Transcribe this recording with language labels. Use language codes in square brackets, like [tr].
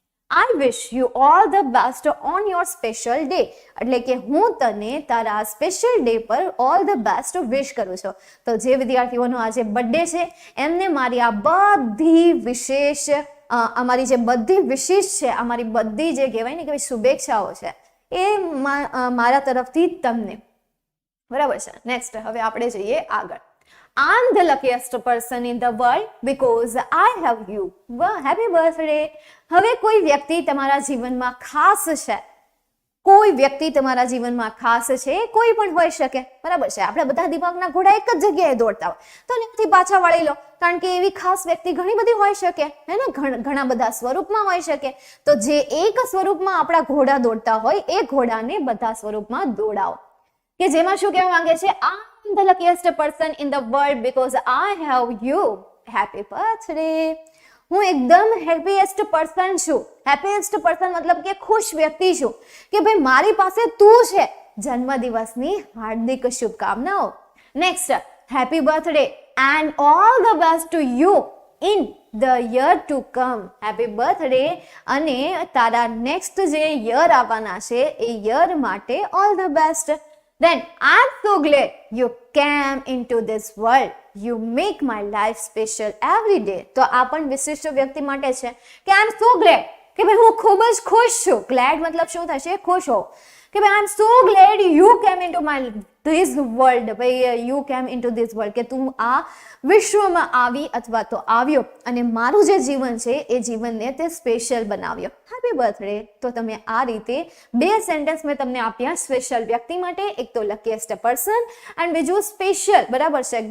[en] I wish you all the best on your special day, [gu] એટલે કે હું તને તારા સ્પેશિયલ ડે પર ઓલ ધ બેસ્ટ વિશ કરું છું. તો જે વિદ્યાર્થીઓનો આજે બર્થડે છે એમને મારી આ બધી વિશેષ અમારી જે બધી વિશેષ છે, અમારી બધી જે કહેવાય ને કે શુભેચ્છાઓ છે એ મારા તરફથી તમને, બરાબર છે. નેક્સ્ટ હવે આપણે જઈએ આગળ. [en] I'm the luckiest person in the world because I have you. Happy birthday. [gu] હવે કોઈ વ્યક્તિ તમારા જીવનમાં ખાસ છે, કોઈ વ્યક્તિ તમારા જીવનમાં ખાસ છે, કોઈ પણ હોઈ શકે, બરાબર છે. આપણે બધા દિમાગના ઘોડા એક જ જગ્યાએ દોડતા હોય, તો એનાથી પાછા વળી લો, કારણ કે એવી ખાસ વ્યક્તિ ઘણી બધી હોઈ શકે, હે ને, ઘણા બધા સ્વરૂપમાં હોઈ શકે. તો જે એક સ્વરૂપમાં આપણા ઘોડા દોડતા હોય એ ઘોડાને બધા સ્વરૂપમાં દોડાવો, કે જેમાં શું કહેવા માંગે છે, [en] I'm the luckiest person in the world because I have you. [gu] Happy birthday. હું એકદમ હેપીએસ્ટ પર્સન છું. હેપીએસ્ટ પર્સન મતલબ કે ખુશ વ્યક્તિ છું કે ભાઈ મારી પાસે તું છે. જન્મદિવસની હાર્દિક શુભકામનાઓ. Next, happy birthday and all the best to you in the year to come. Happy birthday અને તારા નેક્સ્ટ જે યર આવવાના છે એ યર માટે all the best. [en] Then I'm so glad you came into this world. You make my life special every day. [gu] તો આ પણ વિશિષ્ટ વ્યક્તિ માટે છે કે [en] I'm so glad [gu] કે ભાઈ હું ખૂબ જ ખુશ છું. glad મતલબ શું થશે? ખુશ હો. કે ભાઈ [en] I'm so glad you came into this world. [gu] ભાઈ [en] you came into this world [gu] કે તું આ વિશ્વમાં આવી અથવા તો આવ્યો અને મારું જે જીવન છે એ જીવનને તે સ્પેશિયલ બનાવ્યો. Happy birthday. તો તમે આ રીતે બે સેન્ટેન્સ મેં તમને આપ્યા સ્પેશિયલ વ્યક્તિ માટે. એક તો લકીએસ્ટ પર્સન એન્ડ બીજું સ્પેશિયલ. બરાબર છે?